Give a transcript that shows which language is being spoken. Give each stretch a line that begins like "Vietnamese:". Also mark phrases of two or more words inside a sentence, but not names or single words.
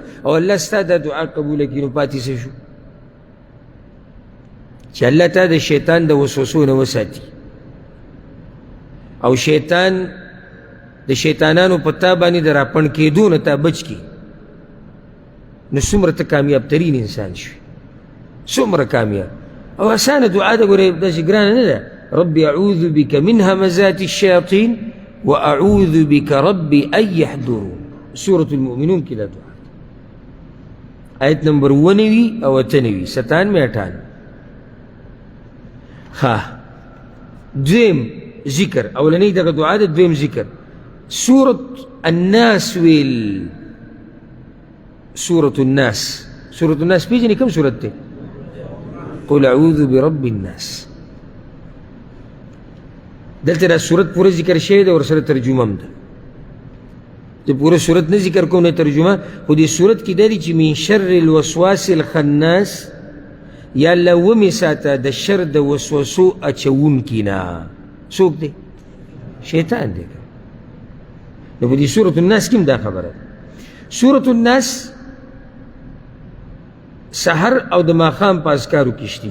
Pashto: او الله ستا دا دعا قبوله کړي نو پاتې څه شو؟ چې الله تا د شیطان د وسوسو نه وساتي، او شیطان د شیطانانو په تا باندې د راپڼ کېدو نه تا بچ کړي، نو څومره ته کامیاب ترین انسان شوي، څومره کامیاب. او اسانه دعا ده، ګورې داسې ګرانه نه ده.
Arabic: ربي اعوذ بك من همزات الشياطين واعوذ بك ربي ان يحضرون، سورة المؤمنون
Pashto: کې دا دعا. آیت نمبر 90 او 98 97 98. دویم ذکر، اولنی دغه دعا ده، دویم ذکر سورة الناس ویل. سورة الناس، سورة الناس پیژنې کوم سورت دی؟
Arabic: قل اعوذ برب الناس.
Pashto: دلته دا سورت پوره ذکر شوی ده، ورسره ترجمه هم ده. د پوره سورت نه ذکر کوم نه ترجمه، خو دې سورت کې دا دی چې
Arabic: من شر الوسواس الخناس،
Pashto: یا الله ومې ساته د شر د وسوسو اچوونکي نه. څوک دی؟ شیطان دی. نو په دې سورة الناس کې هم دا خبره ده. سورة الناس سحر او د ماښام په اذکارو کې شتي.